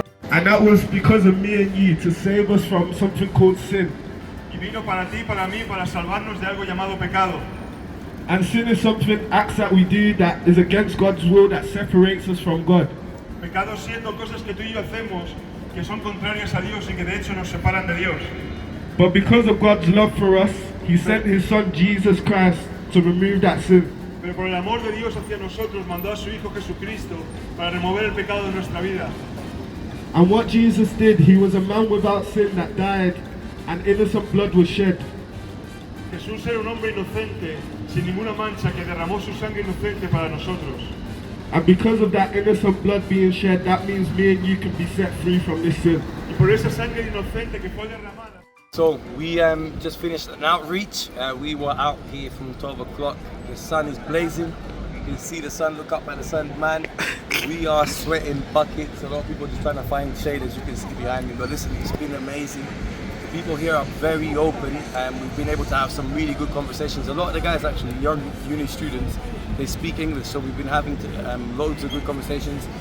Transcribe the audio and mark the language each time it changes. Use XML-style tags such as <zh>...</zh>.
<en>And that was because of me and you, to save us from something called sin.</en> <es>Y vino para ti, para mí, para salvarnos de algo llamado pecado.</es> <en>And sin is something, acts that we do that is against God's will, that separates us from God.</en> <es>Pecado siendo cosas que tú y yo hacemos que son contrarias a Dios y que de hecho nos separan de Dios.</es> <en>But because of God's love for us, He sent His Son Jesus Christ to remove that sin.</en> <es>Pero por el amor de Dios hacia nosotros mandó a su Hijo Jesucristo para remover el pecado de nuestra vida.</es> <en>And what Jesus did, He was a man without sin that died, and innocent blood was shed.</en> <es>Jesús era un hombre inocente, sin ninguna mancha, que derramó su sangre inocente para nosotros.</es> <en>And because of that innocent blood being shed, that means me and you can be set free from this sin.</en> <es>Y por esa sangre inocente que fue derramada.</es> <en>So we just finished an outreach. We were out here from 12 o'clock. The sun is blazing. You can see the sun, look up at the sun. Man, we are sweating buckets. A lot of people just trying to find shade, as you can see behind me. But listen, it's been amazing. The people here are very open, and we've been able to have some really good conversations. A lot of the guys, actually, young uni students, they speak English, so we've been having loads of good conversations.</en>